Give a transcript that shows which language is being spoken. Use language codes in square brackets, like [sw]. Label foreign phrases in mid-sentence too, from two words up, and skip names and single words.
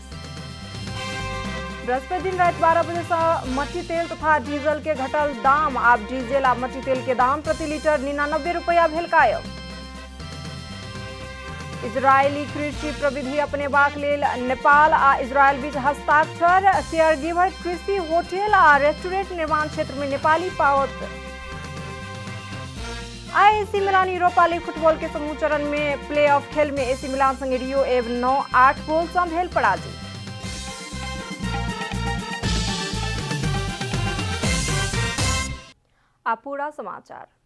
[mai] बृहस्पति दिन रात 12 बजे से मट्टी तेल तथा डीजल के घटल दाम। आब डीजल आ मट्टी तेल के दाम प्रति लीटर 99 रुपया भेल कायम। इजरायली कृषि प्रविधि अपनेबाक लेल नेपाल आ इजरायल बीच हस्ताक्षर। केयर गिवर कृषि होटल आ रेस्टोरेंट निर्माण क्षेत्र में नेपाली पावत। एसी मिलान यूरोपा लीग फुटबॉल के समूह चरण में प्ले ऑफ खेल में एसी मिलान संगे रियो एव 9-8 गोल से भेल पराजय। पूरा समाचार।